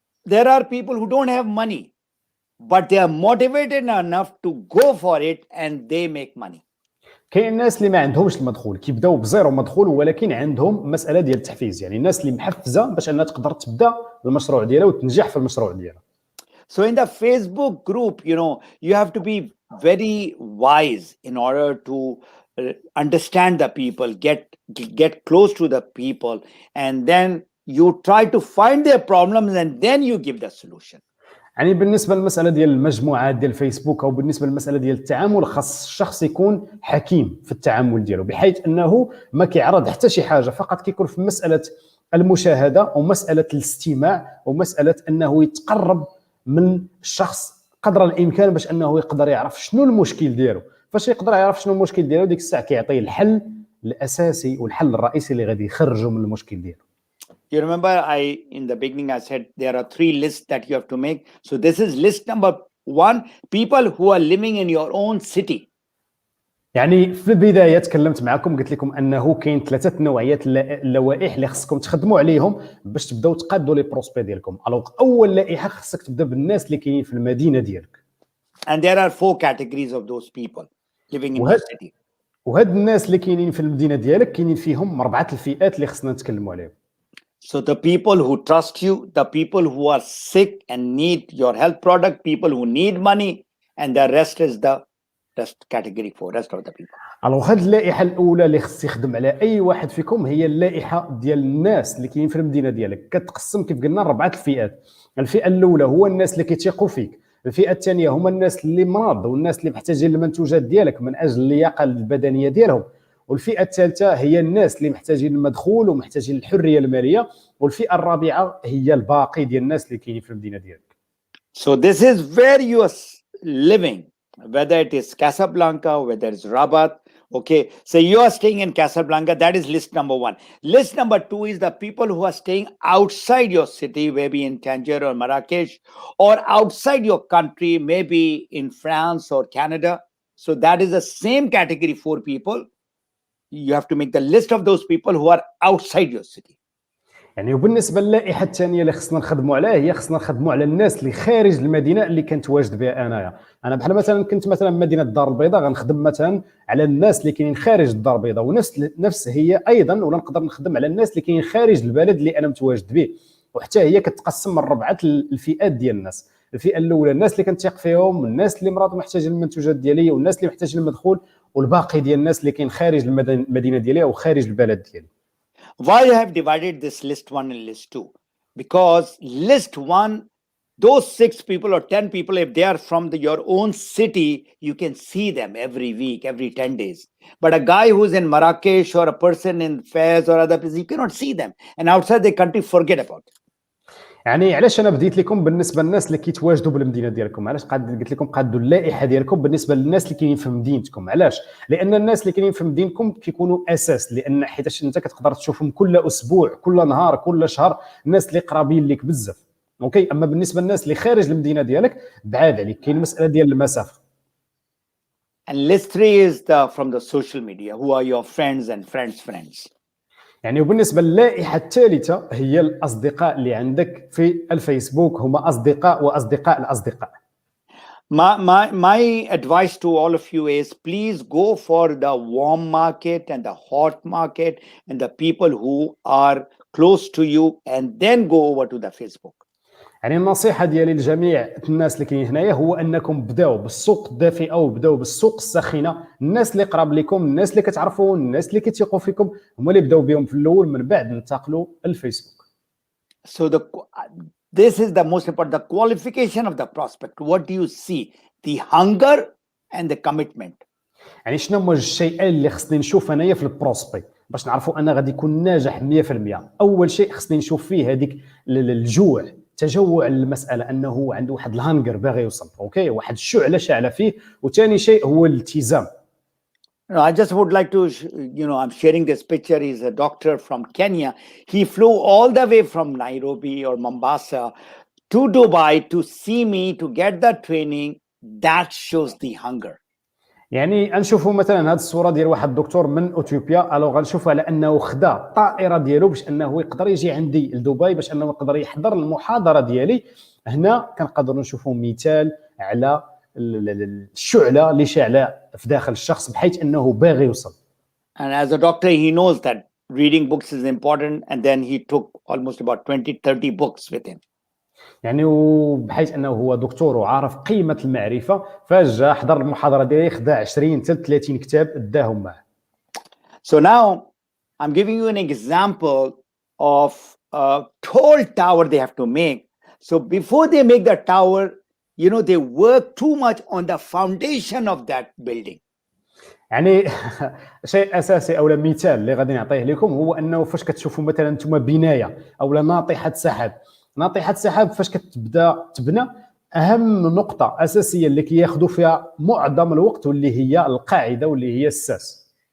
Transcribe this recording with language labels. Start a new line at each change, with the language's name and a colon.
English: There are people who don't have money, but they are motivated enough to go for it and they make money.
Arabic: كاين الناس اللي ما عندهمش المدخول كيبداو بزيرو مدخول ولكن عندهم مساله ديال التحفيز، يعني الناس اللي محفزه باش انها تقدر تبدا المشروع ديالها وتنجح في المشروع ديالها.
English: So in the Facebook group, you have to be very wise in order to understand the people, get close to the people, and then you try to find their problems and then you give the solution.
Arabic: يعني بالنسبه للمساله ديال المجموعات ديال الفيسبوك او بالنسبه للمساله ديال التعامل، خاص الشخص يكون حكيم في التعامل ديالو، بحيث انه ما كيعرض حتى شي حاجه، فقط كيكون في مساله المشاهده ومساله الاستماع ومساله انه يتقرب من الشخص قدر الامكان باش انه يقدر يعرف شنو المشكل ديالو. فاش يقدر يعرف شنو المشكل ديالو، ديك الساعه كيعطيه الحل الاساسي والحل الرئيسي اللي غادي يخرجه من المشكل ديالو.
English: You remember in the beginning I said there are 3 lists that you have to make. So this is list number 1, people who are living in your own city.
Arabic: يعني في البدايه تكلمت معكم قلت لكم انه كاين 3 نوعيات اللوائح اللي خصكم تخدموا عليهم باش تبداو تقادوا لي بروسبي ديالكم. الوغ اول لائحه خصك تبدا بالناس اللي كاينين في المدينه ديالك.
English: And there are 4 categories of those people living in your city.
Arabic: وهاد الناس اللي كاينين في المدينه ديالك كاينين فيهم 4 الفئات اللي خصنا نتكلموا عليهم.
English: So the people who trust you, the people who are sick and need your health product, people who need money, and the rest is the rest category 4, rest of the people.
Arabic: الوغ هاد اللائحه الاولى اللي خص يخدم على اي واحد فيكم هي اللائحه ديال الناس اللي كاينين في المدينه ديالك. كتقسم كيف قلنا 4 الفئات. الفئه الاولى هو الناس اللي كيتيقوا فيك، الفئه الثانيه هما الناس اللي مرض والناس اللي محتاجين المنتوجات ديالك من اجل اللياقه البدنيه ديالهم، والفئه الثالثه هي الناس اللي محتاجين المدخول ومحتاجين الحريه الماليه، والفئه الرابعه هي الباقي ديال الناس اللي كاينين في المدينه ديالك.
English: So this is where you are living, whether it is Casablanca, whether it's Rabat. Okay, so you are staying in Casablanca, that is list number 1. List number 2 is the people who are staying outside your city, maybe in Tangier or Marrakesh, or outside your country, maybe in France or Canada. So that is the same category 4 people. You have to make the list of those people who are outside your city.
Arabic: يعني وبالنسبه للائحه الثانيه اللي خصنا نخدموا عليها هي خصنا نخدموا على الناس اللي خارج المدينه اللي كنت واجد بها انايا. انا بحال مثلا كنت مثلا مدينه الدار البيضاء، غنخدم مثلا على الناس اللي كاينين خارج الدار البيضاء، ونفس هي ايضا ولا نقدر نخدم على الناس اللي كاينين خارج البلد اللي انا متواجد به. وحتى هي كتقسم من 4 الفئات ديال الناس. الفئه الاولى الناس اللي كنتيق فيهم، الناس اللي مرضوا محتاجين المنتوجات ديالي، والناس اللي محتاجين المدخول، والباقي ديال الناس اللي كاين خارج المدينه ديالي او خارج البلد ديالي.
English: Why I have divided this list 1 and list 2? Because list 1, those 6 people or 10 people, if they are from your own city, you can see them every week, every 10 days. But a guy who's in Marrakesh or a person in Fez or other places, you cannot see them. And outside the country, forget about it.
Arabic: يعني علاش انا بديت لكم بالنسبه للناس اللي كيتواجدوا بالمدينه ديالكم، علاش قلت لكم قادوا اللائحه ديالكم بالنسبه للناس اللي كاينين في مدينتكم. علاش؟ لان الناس اللي كاينين في مدينتكم كيكونوا اساس، لان حيتاش انت كتقدر تشوفهم كل اسبوع، كل نهار، كل شهر، الناس اللي قرابين لك بزاف. اوكي، اما بالنسبه للناس اللي خارج المدينه ديالك بعاد عليك، كاين مساله ديال المسافه.
English: And list 3 is from the social media, who are your friends and friends.
Arabic: يعني وبالنسبه للائحه الثالثه هي الاصدقاء اللي عندك في الفيسبوك، هما اصدقاء واصدقاء الاصدقاء.
English: My advice to all of you is please go for the warm market and the hot market and the people who are close to you, and then go over to the Facebook.
Arabic: يعني النصيحه ديالي لجميع الناس اللي كاينين هنايا هو انكم بداو بالسوق الدافئه وبداو بالسوق الساخنه. الناس اللي قراب لكم، الناس اللي كتعرفوا، الناس اللي كيتيقوا فيكم، هما اللي بداو بهم في الاول، من بعد ننتقلوا للفيسبوك.
English: So this is the most important, the qualification of the prospect. What do you see? The hunger and the commitment.
Arabic: يعني شنو هما الشيئين اللي خصني نشوف انايا في البروسبي باش نعرفوا انا غادي يكون ناجح 100%؟ اول شيء خصني نشوف فيه هذيك الجوع، تجوع المساله، انه عنده واحد الهانجر باغي يوصل، اوكي، واحد الشعله شاعله فيه. وثاني شيء هو الالتزام.
English: I just would like to, I'm sharing this picture. He's a doctor from Kenya. He flew all the way from Nairobi or Mombasa to Dubai to see me, to get the training. That shows the hunger.
Arabic: يعني غنشوفوا مثلا هذه الصوره ديال واحد الدكتور من اثيوبيا، الو غنشوفوا على انه خدا الطائره ديالو باش انه يقدر يجي عندي لدبي باش انه يقدر يحضر المحاضره ديالي. هنا كنقدروا نشوفوا مثال على الشعله اللي شاعله في داخل الشخص بحيث انه باغي يوصل.
English: And as a doctor, he knows that reading books is important, and then he took almost about 20-30 books with him.
Arabic: يعني وبحيث انه هو دكتور وعارف قيمه المعرفه، فجا حضر المحاضره ديالي، خدا 20 حتى 30 كتاب اداهم معه.
English: So now I'm giving you an example of a tall tower they have to make. So before they make the tower, they work too much on the foundation of that building.
Arabic: يعني شيء اساسي او مثال اللي غادي نعطيه لكم هو انه فاش كتشوفوا مثلا انتم بنايه او ناطحه سحاب فاش كتبدا تبنى، اهم نقطه اساسيه اللي كياخذوا فيها معظم الوقت واللي هي القاعده واللي هي الساس.